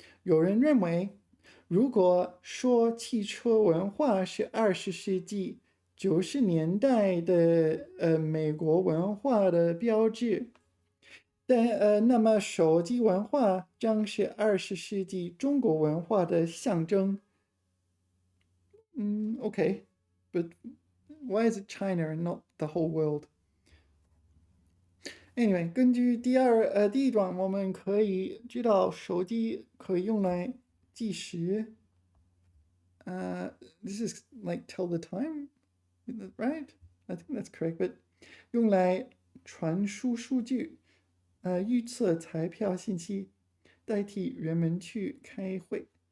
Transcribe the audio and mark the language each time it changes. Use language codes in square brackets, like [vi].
[zh] 有人认为，如果说汽车文化是20世纪90年代的美国文化的标志，那么手机文化将是20世纪中国文化的象征。 [en] Okay, but why is it China and not the whole world? [zh] Anyway, 根据第一段，我们可以知道手机可以用来计时。 [en] This is like tell the time, right? I think that's correct. [zh] But 用来传输数据，预测彩票信息，代替人们去开会。